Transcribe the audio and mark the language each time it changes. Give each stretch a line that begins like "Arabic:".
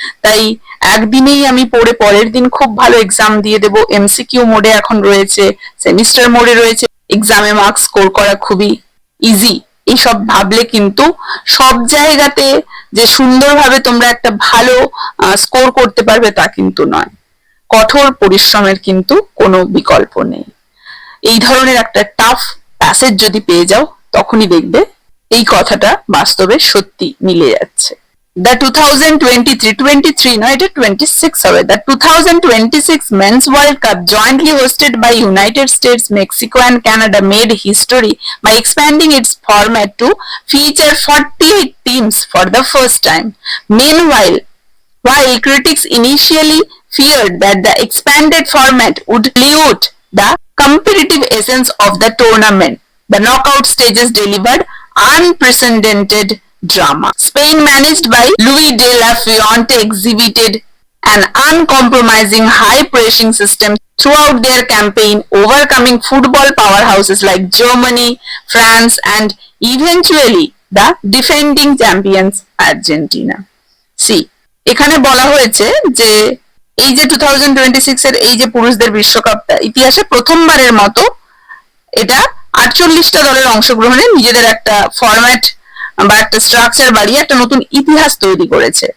Bangla: তাই একদিনেই আমি পড়ে পরের দিন খুব ভালো এক্সাম দিয়ে দেবো, এমসিকিউ মোডে এখন রয়েছে, সেমিস্টার মোডে রয়েছে, এক্সামে মার্কস স্কোর করা খুবই ইজি, এইসব ভাবলে কিন্তু সব জায়গাতে যে সুন্দরভাবে তোমরা একটা ভালো স্কোর করতে পারবে তা কিন্তু নয়। কঠোর পরিশ্রমের কিন্তু কোনো বিকল্প নেই। এই ধরনের একটা টাফ প্যাসেজ যদি পেয়ে যাও তখনই দেখবে এই কথাটা বাস্তবে সত্যি মিলে যাচ্ছে।
English: The 2023 no,
Bangla: এটা 26 হবে।
English: The 2026 Men's World Cup, jointly hosted by United States, Mexico and Canada, made history by expanding its format to feature 48 teams for the first time. Meanwhile, while critics initially feared that the expanded format would dilute the competitive essence of the tournament, the knockout stages delivered unprecedented drama. Spain, managed by Luis de la Fuente, exhibited an uncompromising high-pressing system throughout their campaign, overcoming football powerhouses like Germany, France, and eventually the defending champions Argentina.
Bangla: See, এখানে বলা হয়েছে যে এই যে 2026 এর এই যে পুরুষদের বিশ্বকাপটা ইতিহাসে প্রথমবারের মতো এটা 48টা দলের অংশগ্রহণে নিজেদের একটা ফরম্যাট বা একটা স্ট্রাকচার বাড়িয়ে একটা নতুন ইতিহাস তৈরি করেছে।